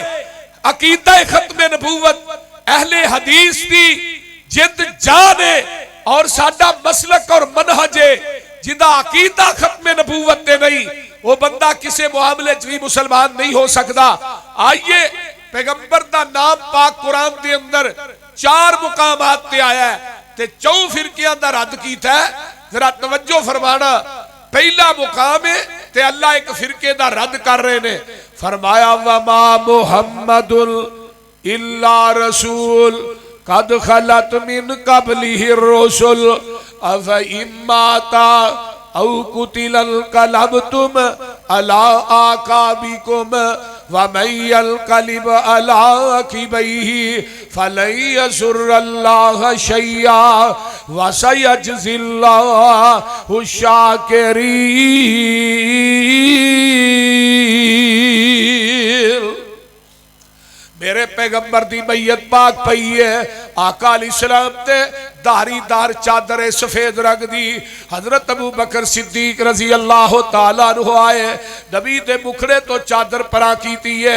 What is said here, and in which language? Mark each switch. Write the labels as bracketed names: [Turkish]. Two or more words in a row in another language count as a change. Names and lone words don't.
[Punjabi] عقیدہ ختم نبوت اہل حدیث دی جد جان ہے، اور ساڈا مسلک اور منہج ہے۔ جدا عقیدہ ختم نبوت دے نہیں، وہ بندہ کسے معاملے بھی مسلمان نہیں ہو سکتا۔ آئیے، پیغمبر دا نام پاک قرآن دے اندر 4 مقامات تے آیا ہے، تے 4 فرقیاں دا رد کیتا ہے۔ ذرا توجہ فرمانا، پہلا مقام ہے تے اللہ ایک فرقے دا رد کر رہے نے، فرمایا [Arabic] وما محمد الا رسول قد خلت من قبلہ الرسل افإن مات او قتل انقلبتم علی اعقابکم ومن ينقلب على عقبيه فلن يضر الله شيئا وسيجزي الله الشاكرين۔ [Punjabi] میرے پیغمبر دی میت پاک پئی ہے، آقا [Arabic] علیہ السلام [Punjabi] تے داری دار چادر سفید رنگ دی، حضرت ابو بکر صدیق [Arabic] رضی اللہ تعالیٰ عنہ [Punjabi] آئے، نبی دے مکھڑے تو چادر پرا کیتی ہے۔